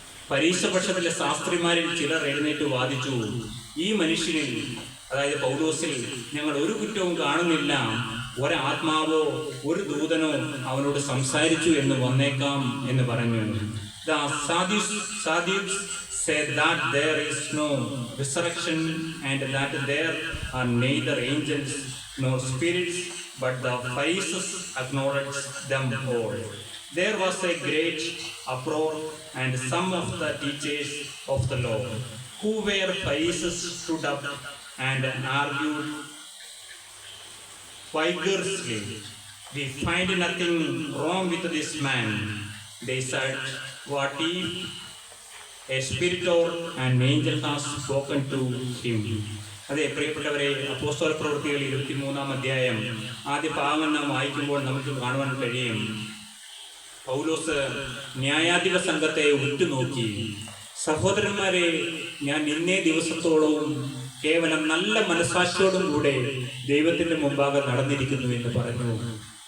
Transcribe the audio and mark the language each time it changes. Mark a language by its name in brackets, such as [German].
[Malayalam] പരീക്ഷപക്ഷത്തിലെ ശാസ്ത്രിമാരിൽ ചിലർ എഴുന്നേറ്റ് വാദിച്ചു, ഈ മനുഷ്യനിൽ, അതായത് പൗലോസിൽ, ഞങ്ങൾ ഒരു കുറ്റവും കാണുന്നില്ല. ഒരാത്മാവോ ഒരു ദൂതനോ അവനോട് സംസാരിച്ചു എന്ന് വന്നേക്കാം എന്ന് പറഞ്ഞു. [English] The Sadducees said that there is no resurrection and that there are neither angels nor spirits, but the Pharisees acknowledged them all. There was a great uproar, and some of the teachers of the law, who were Pharisees, stood up and argued vigorously. We find nothing wrong with this man. They said, what if a spirit or an angel has spoken to him? [Malayalam] അതെ പ്രിയപ്പെട്ടവരെ, അപ്പോസ്തല പ്രവൃത്തികൾ 23-ാം അധ്യായം ആദ്യ ഭാഗങ്ങൾ നാം വായിക്കുമ്പോൾ നമുക്ക് കാണുവാൻ കഴിയും. പൗലോസ് ന്യായാധിപ സംഘത്തെ ഉറ്റുനോക്കി, സഹോദരന്മാരെ, ഞാൻ ഇന്നേ ദിവസത്തോളവും കേവലം നല്ല മനസാക്ഷിയോടും കൂടെ ദൈവത്തിന്റെ മുമ്പാകെ നടന്നിരിക്കുന്നു എന്ന് പറഞ്ഞു.